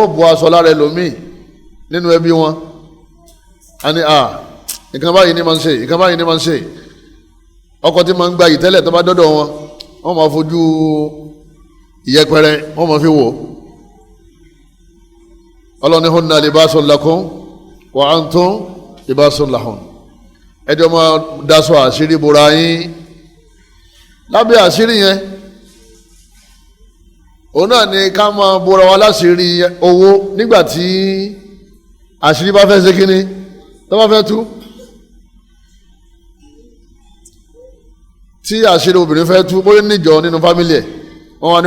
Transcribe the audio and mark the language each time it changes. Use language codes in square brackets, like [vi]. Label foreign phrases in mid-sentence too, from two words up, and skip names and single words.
[yo] bu aṣọ lára ẹlòmíì nínú ẹbí wọn a ní nǹkan báyìí ní máa ń ṣe nǹkan báyìí ní máa ń ṣe ọkọ tí máa ń gba yìí tẹ́lẹ̀ tó bá dọ́dọ̀ wọn wọ́n máa fojú ìyẹpẹrẹ wọ́n máa fi wò ọlọ́ni [ar] هن لباس لكم وأنتم لباس لهن [yo] ẹjọ́ máa daṣọ àṣírí bora yín lábẹ́ àṣírí yẹn òun náà ni ká máa bora wa láṣírí owó nígbà tí àṣírí bá fẹ́ ṣe kínní tó bá fẹ́ tú tí àṣírí obìnrin fẹ́ tú bóyá níjọ nínú fámìlì ẹ̀ wọ́n wá ní